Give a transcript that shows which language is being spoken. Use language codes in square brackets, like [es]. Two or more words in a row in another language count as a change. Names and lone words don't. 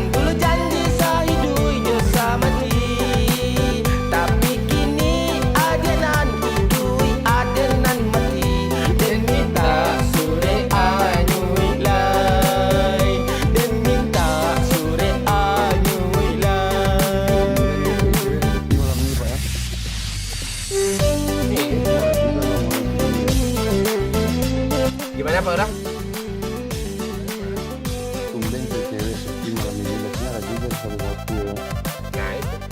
[min] Dulu janji sahiduy dosa mati tapi kini adenan hidup adenan mati dan minta sore anyuy lai dan minta sore anyuy lai. [id] Gimana Pak Orang? Tumben tuh cewek sepi malam ini. Biasanya ada juga sama aku ya. Nah itu.